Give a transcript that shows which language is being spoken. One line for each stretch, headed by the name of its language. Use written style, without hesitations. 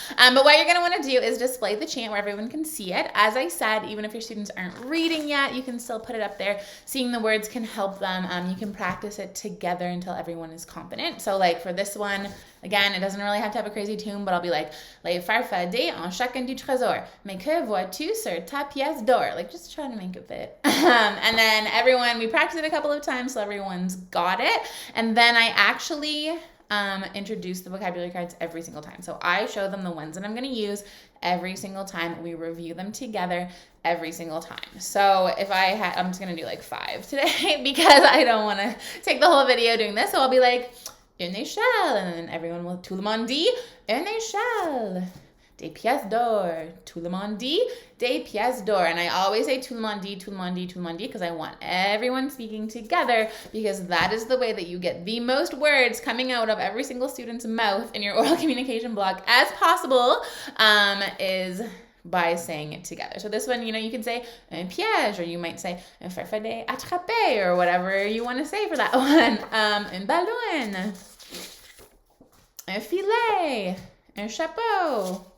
English: But what you're going to want to do is display the chant where everyone can see it. As I said, even if your students aren't reading yet, you can still put it up there. Seeing the words can help them. You can practice it together until everyone is confident. So like for this one, again, it doesn't really have to have a crazy tune, but I'll be like,
French: les farfadets en chacun du trésor. Mais que vois-tu sur ta pièce d'or?
English: Like just trying to make it fit. And then everyone, we practiced it a couple of times so everyone's got it. And then I actually introduce the vocabulary cards every single time. So I show them the ones that I'm going to use every single time. We review them together every single time. So if I'm just going to do like 5 today because I don't want to take the whole video doing this. So I'll be like,
French: une échelle,
English: and then everyone will,
French: tout le monde dit, une échelle, des pièces d'or,
English: tout le monde dit, des pièces d'or. And I always say
French: tout le monde dit,
English: tout le monde dit, tout le monde dit, because I want everyone speaking together, because that is the way that you get the most words coming out of every single student's mouth in your oral communication block as possible, is by saying it together. So this one, you can say un piège, or you might say
French: un farfadet attrapé,
English: or whatever you want to say for that one.
French: Un ballon, un filet, un chapeau.